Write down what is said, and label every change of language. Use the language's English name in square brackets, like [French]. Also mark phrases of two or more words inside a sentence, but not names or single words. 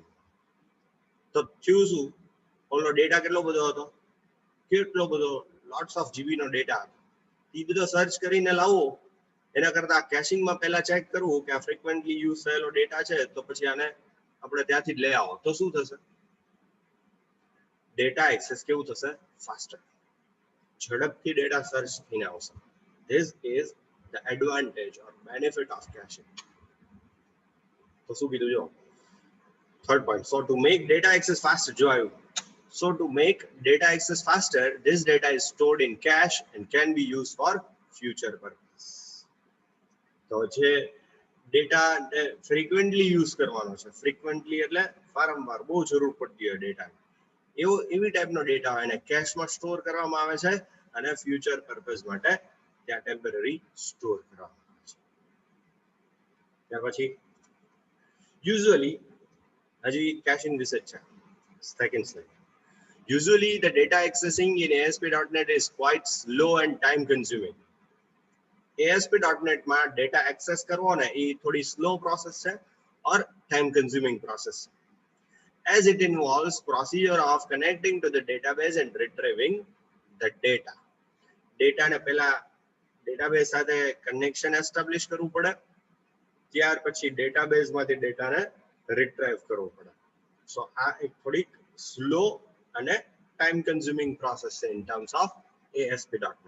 [Gujarati] તો થયું શું, ઓલો ડેટા કેટલો બધો હતો, કેટલો બધો [English] lots of GB [Gujarati] નો ડેટા હતો, એ બધો સર્ચ કરીને લાવવો એના કરતા કેશિંગમાં પહેલા ચેક કરવું કે આ [English] frequently use [Gujarati] થયેલો ડેટા છે તો પછી આને આપણે ત્યાંથી જ લઈ આવો તો શું થશે, [English] data access [Gujarati] કેવું થશે, ફાસ્ટર, ઝડપથી ડેટા સર્ચ થઈને આવશે. [English] this is the advantage or benefit of caching. [Gujarati] તો શું કીધું જો [English] third point, so to make data access faster, [Gujarati] જો આવ્યું, [English] so to make data access faster, this data is stored in cache and can be used for future purpose. [Gujarati] તો જે ડેટા [English] frequently use [Gujarati] કરવાનો છે, ફ્રીક્વન્ટલી એટલે વારંવાર બહુ જરૂર પડતી હોય ડેટા, એવી ટાઈપનો ડેટા હોય એને કેશમાં સ્ટોર કરવામાં આવે છે અને [English] future purpose [Gujarati] માટે ત્યાં [English] temporary store [Gujarati] કરવામાં આવે છે. ત્યાર પછી યુઝ્યુઅલી હજી કેશિંગ વિશે છે [English] second slide. Usually the data accessing in ASP.NET is quite slow and time consuming. [Gujarati] ASP.NET માં ડેટા એક્સેસ કરવો ને એ થોડી સ્લો પ્રોસેસ છે [English] or time consuming process, as it involves procedure of connecting to the database and retrieving the data. [Gujarati] ડેટાને પહેલા ડેટાબેઝ સાથે [English] connection establish [Gujarati] કરવું પડે, ત્યાર પછી ડેટાબેઝમાંથી ડેટાને રિટ્રાઈવ કરવો પડે. સો આ એક થોડીક સ્લો અને [English] time consuming process [Gujarati] છે [English] in terms of [Gujarati] ASP.NET.